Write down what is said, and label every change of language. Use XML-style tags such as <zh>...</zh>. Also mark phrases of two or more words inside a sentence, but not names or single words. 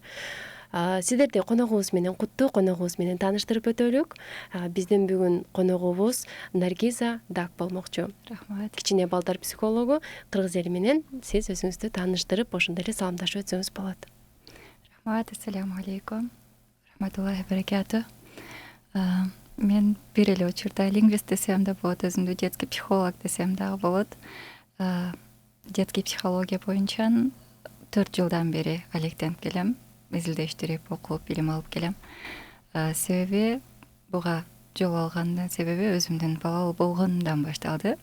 <ky>Сиздерди коногубуз менен куттуу, коногубуз менен тааныштырып өтөлүк. Биздин бүгүн коногубуз Наргиза Дак болмокчу. Рахмат. Кичине балдар психологу. Кыргыз эли менен сиз өзүңүздү тааныштырып, ошондой эле саламдашып өтсөңүз болот. Рахмат,</ky> <ar>السلام عليكم. رحمة الله وبركاته.</ar> <ky>Мен бир эле учурда лингвист десем да болот, өзүмдү</ky> <ru>детский психолог</ru> <ky>десем дагы болот.</ky> <ru>Детский психология</ru> <ky>боюнча 4 жылдан бери алектенип келем. Изилдештирип, окуп, билим алып келем. Себеби буга жол алгандын себеби өзүмдүн балалуу болгонумдан башталды.</ky>